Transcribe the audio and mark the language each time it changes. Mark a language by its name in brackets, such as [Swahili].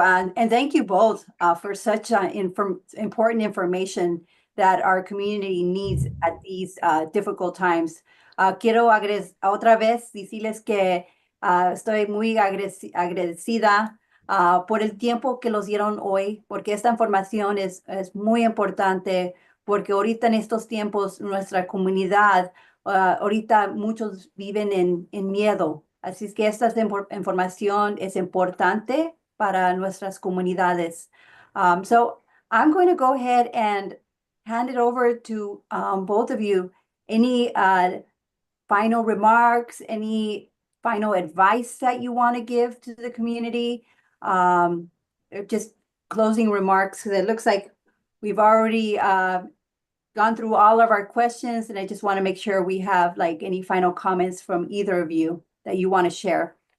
[English] And thank you both for such important information that our community needs at these difficult times. [Spanish] Quiero otra vez decirles que estoy muy agradecida por el tiempo que los dieron hoy, porque esta información es muy importante, porque ahorita en estos tiempos nuestra comunidad, ahorita muchos viven en miedo. Así es que esta información es importante para nuestras comunidades. [English] So I'm going to go ahead and hand it over to both of you. Any final remarks, any final advice that you want to give to the community? Just closing remarks, because it looks like we've already gone through all of our questions, and I just want to make sure we have like any final comments from either of you that you want to share.